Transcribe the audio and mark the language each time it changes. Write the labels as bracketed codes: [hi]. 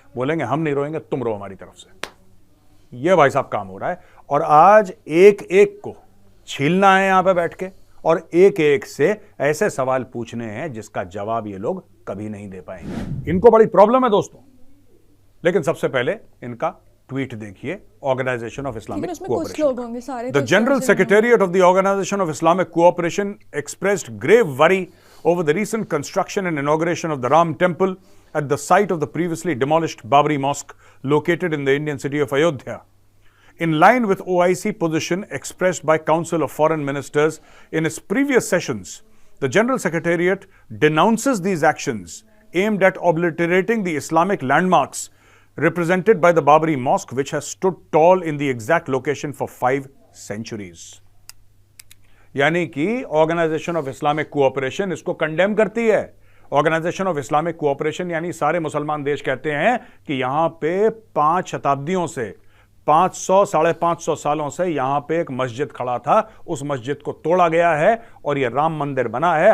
[hi] बोलेंगे हम नहीं रोएंगे, तुम रो हमारी तरफ से। ये भाई साहब काम हो रहा है और आज एक एक को छीलना है यहां पे बैठ के और एक एक से ऐसे सवाल पूछने हैं जिसका जवाब ये लोग कभी नहीं दे पाएंगे। इनको बड़ी प्रॉब्लम है दोस्तों। लेकिन सबसे पहले इनका ट्वीट देखिए, organisation of Islamic cooperation. [en] The general secretariat of the organisation of Islamic cooperation expressed grave worry over the recent construction and inauguration of the Ram Temple at the site of the previously demolished Babri Mosque located in the Indian city of Ayodhya. In line with OIC position expressed by Council of Foreign Ministers in its previous sessions, the General Secretariat denounces these actions aimed at obliterating the Islamic landmarks represented by the Babri Mosque, which has stood tall in the exact location for 5 centuries. [hi] यानी कि organisation of Islamic cooperation इसको condemn करती है। Organisation of Islamic cooperation यानी सारे मुसलमान देश कहते हैं कि यहां पे 5 शताब्दियों से 500-550 सालों से यहां पे एक मस्जिद खड़ा था, उस मस्जिद को तोड़ा गया है और यह राम मंदिर बना है।